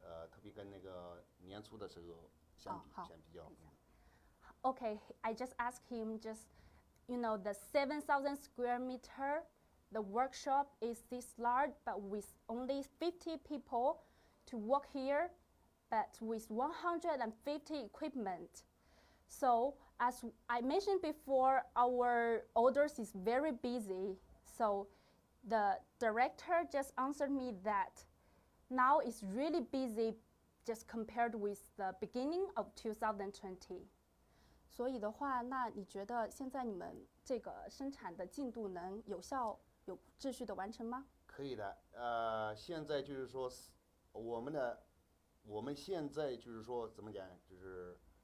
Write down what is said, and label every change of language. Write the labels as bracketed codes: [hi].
[zh] 特别跟那个年初的时候相比较。 [en] Okay, I just asked him the 7,000 square meter, the workshop is this large, but with only 50 people to work here, but with 150 equipment. So as I mentioned before, our orders is very busy. So the director just answered me that now it's really busy just compared with the beginning of 2020. [zh] 所以的话，那你觉得现在你们这个生产的进度能有效、有秩序的完成吗？可以的。现在就是说，我们现在就是说怎么讲，就是